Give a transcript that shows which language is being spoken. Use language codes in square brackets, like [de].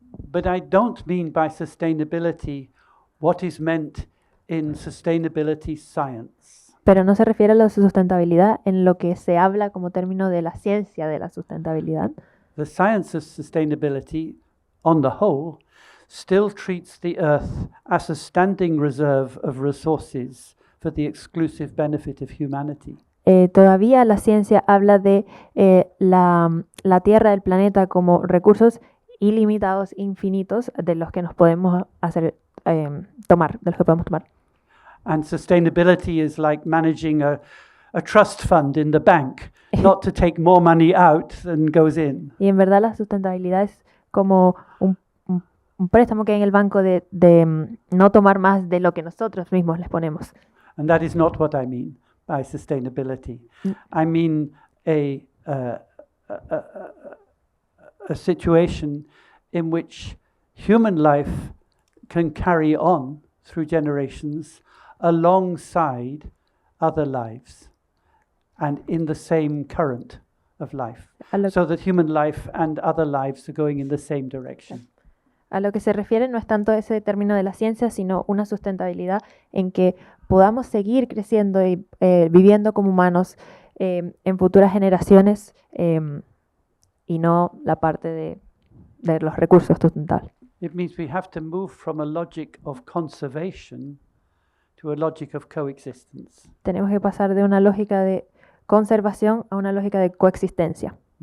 [en] But I don't mean by sustainability what is meant in sustainability science. [es] Pero no se refiere a la sustentabilidad en lo que se habla como término de la ciencia de la sustentabilidad. [en] The science of sustainability, on the whole, still treats the Earth as a standing reserve of resources for the exclusive benefit of humanity. [es] Todavía la ciencia habla de la Tierra, el planeta, como recursos ilimitados, infinitos, de los que nos podemos tomar, de los que podemos tomar. [en] And sustainability is like managing a trust fund in the bank, not to take more money out than goes in. [es] Y en verdad la sustentabilidad es como un un préstamo que hay en el banco de no tomar más de lo que nosotros mismos les ponemos. [en] And that is not what I mean by sustainability. I mean a situation in which human life can carry on through generations alongside other lives and in the same current of life, so that human life and other lives are going in the same direction. [es] A lo que se refiere no es tanto ese término de la ciencia, sino una sustentabilidad en que podamos seguir creciendo y viviendo como humanos en futuras generaciones y no la parte de los recursos sustentables. [en] It means we have to move from a logic of conservation to a logic of coexistence. [es] Tenemos que pasar de una lógica de conservación a una lógica de coexistencia.